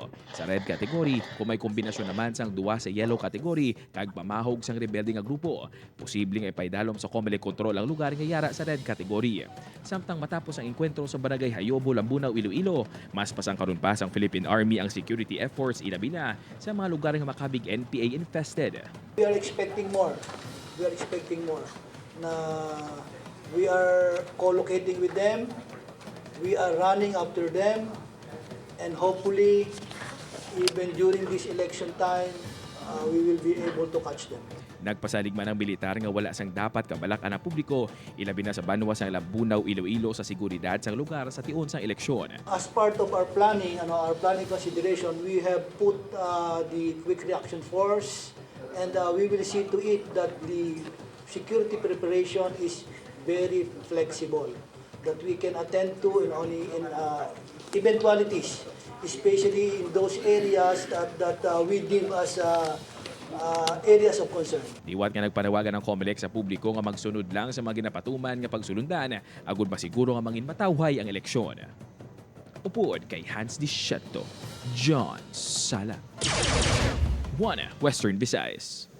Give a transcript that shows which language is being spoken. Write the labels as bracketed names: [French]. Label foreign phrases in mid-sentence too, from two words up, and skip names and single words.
[Hiligaynon] Sa red category, kung may kombinasyon naman sang duha sa yellow category kag pamahog sang rebelde nga grupo, posibleng ipaydalom sa COMELEC control ang lugar nga yara sa red category. Samtang matapos ang enkwentro sa barangay Hayobo, Lambunaw, Iloilo, mas pasangkaron pa sang Philippine Army ang [English] security efforts [Hiligaynon] ilabi na sa mga lugar nga makabig [English] NPA infested. We are expecting more. Na we are co-locating with them, we are running after them, and hopefully, even during this election time, we will be able to catch them. [Hiligaynon] Nagpasalig man ang militar nga wala sang dapat kabalak-an ang publiko, ilabi na sa banwa sang Lambunaw, Iloilo sa seguridad sang lugar sa tion sang eleksyon. [English] As part of our planning, our planning consideration, we have put the quick reaction force, and we will see to it that the security preparation is very flexible, that we can attend to in eventualities, especially in those areas that we deem as areas of concern. [Hiligaynon] Diwat nga nagpanawagan ng COMELEC sa publiko nga magsunod lang sa mga ginapatuman nga pagsulundan agud masiguro nga mangin matawhay ang eleksyon. Upod kay Hans Dischetto, John Sala. Western Visayas.